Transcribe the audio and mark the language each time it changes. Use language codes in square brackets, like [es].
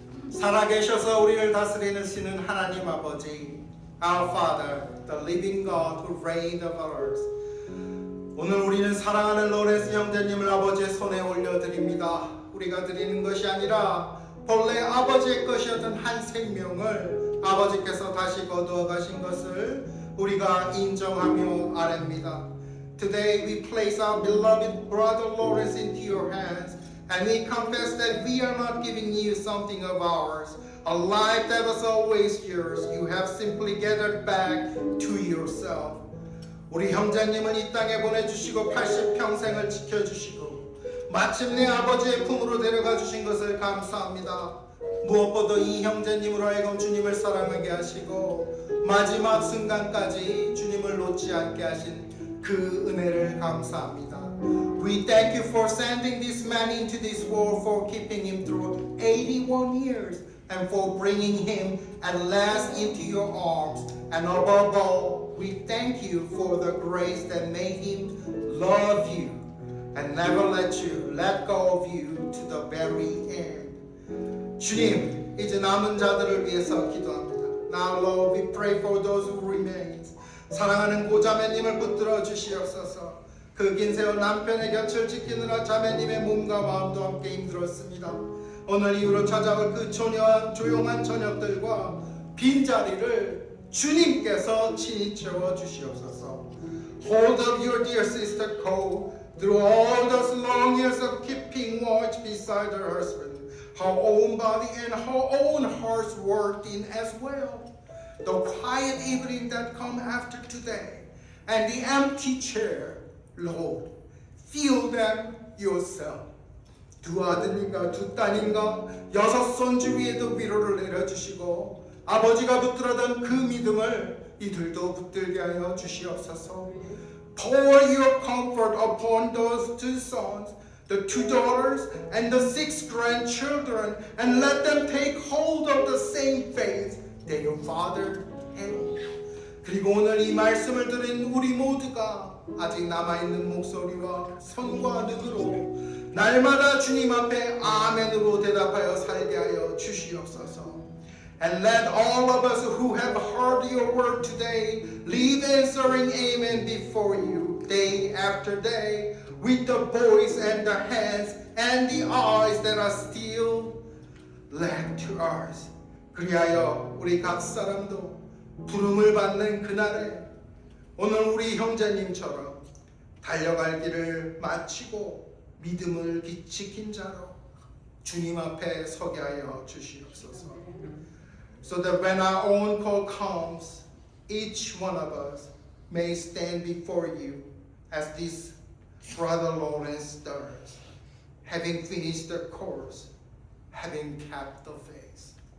[ko] 살아계셔서 우리를 다스리는 신은 하나님 아버지, [en] Our Father, the living God who reigned over us. [ko] 오늘 우리는 사랑하는 로렌스 형제님을 아버지의 손에 올려드립니다. 우리가 드리는 것이 아니라 본래 아버지의 것이었던 한 생명을 아버지께서 다시 거두어 가신 것을 우리가 인정하며 아뢰입니다. [en] Today we place our beloved brother Lawrence into your hands, and we confess that we are not giving you something of ours, a life that was always yours. You have simply gathered back to yourself. [ko] 우리 형제님은 이 땅에 보내주시고 80평생을 지켜주시고 마침내 아버지의 품으로 데려가 주신 것을 감사합니다. 무엇보다 이 형제님으로 하여금 주님을 사랑하게 하시고 마지막 순간까지 주님을 놓지 않게 하신 그 은혜를 감사합니다. [en] We thank you for sending this man into this world, for keeping him through 81 years, and for bringing him at last into your arms. And above all, we thank you for the grace that made him love you and never let go of you to the very end. [ko] 주님, 이제 남은 자들을 위해서 기도합니다. [en] Now, Lord, we pray for those who remain. [ko] 사랑하는 고자매님을 붙들어 주시옵소서. 그 긴 세월 남편의 곁을 지키느라 자매님의 몸과 마음도 함께 힘들었습니다. 오늘 이후로 찾아올 그 조용한 저녁들과 빈자리를 주님께서 친히 채워 주시옵소서. [en] Hold up your dear sister Cole through all those long years of keeping watch beside her husband. Her own body and her own hearts worked in as well. The quiet evening that come after today and the empty chair, Lord, fill them yourself. [ko] 두 아들인가 두 딸인가 6 손주 위에도 위로를 내려주시고 아버지가 붙들었던 그 믿음을 이들도 붙들게 하여 주시옵소서. [en] Pour your comfort upon those 2 sons, the 2 daughters, and the 6 grandchildren, and let them take hold of the same faith that your father had. [ko] 그리고 오늘 이 말씀을 들은 우리 모두가 아직 남아있는 목소리와 손과 눈으로 날마다 주님 앞에 아멘으로 대답하여 살게 하여 주시옵소서. [en] And let all of us who have heard your word today live answering amen before you day after day with the voice and the hands and the eyes that are still left to us. [ko] 그리하여 우리 각 사람도 부름을 받는 그날에 오늘 우리 형제님처럼 달려갈 길을 마치고 믿음을 지킨 자로 주님 앞에 서게 하여 주시옵소서. [en] So that when our own call comes, each one of us may stand before you as this brother Lawrence does, having finished the course, having kept the faith.